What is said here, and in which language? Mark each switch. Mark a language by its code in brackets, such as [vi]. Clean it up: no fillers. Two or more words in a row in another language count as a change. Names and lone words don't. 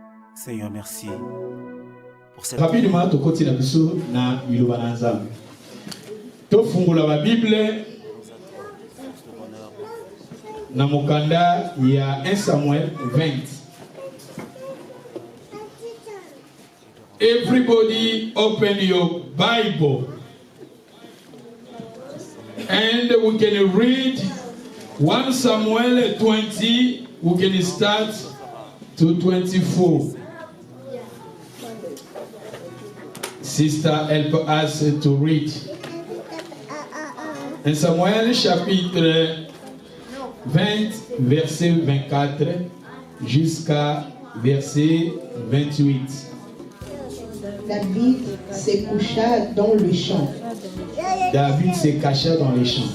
[fr] Seigneur, merci pour cette... Rapidement, tu continues na Milobananza. Tu fungula la Bible. [ln] Na mukanda, [fr] il y a 1 Samuel 20. [en] Everybody open your Bible. And we can read 1 Samuel 20. We can start to 24. Sister, help us to read. [fr] 1 Samuel chapitre 20, verset 24 jusqu'à verset 28. David se coucha dans le champ. David se cacha dans les champs.